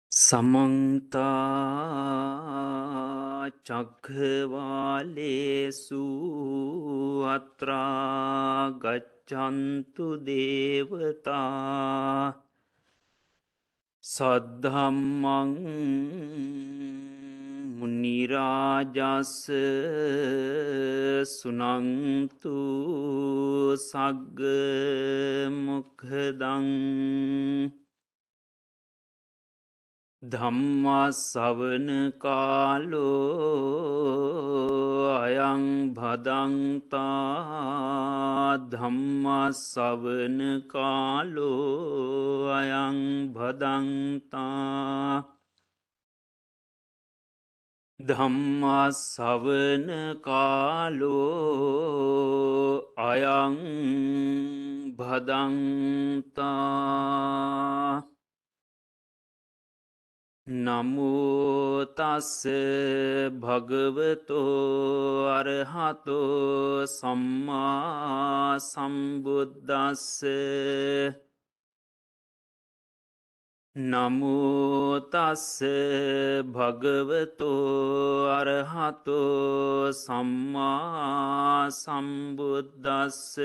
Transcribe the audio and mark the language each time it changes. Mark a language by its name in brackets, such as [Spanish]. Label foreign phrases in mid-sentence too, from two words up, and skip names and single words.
[Pali] समन्ता चक्रवालेषु अत्रा गच्छन्तु देवता सद्धम्मं मुनिराजस् सुनन्तु सग्गमुखदं ධම්මස්සවන කාලෝ අයං භදන්තා ධම්මස්සවන කාලෝ අයං භදන්තා ධම්මස්සවන කාලෝ අයං භදන්තා නමෝතස්ස භගවතෝ අරහතෝ සම්මා සම්බුද්දස්ස නමෝතස්ස භගවතෝ අරහතෝ සම්මා සම්බුද්දස්ස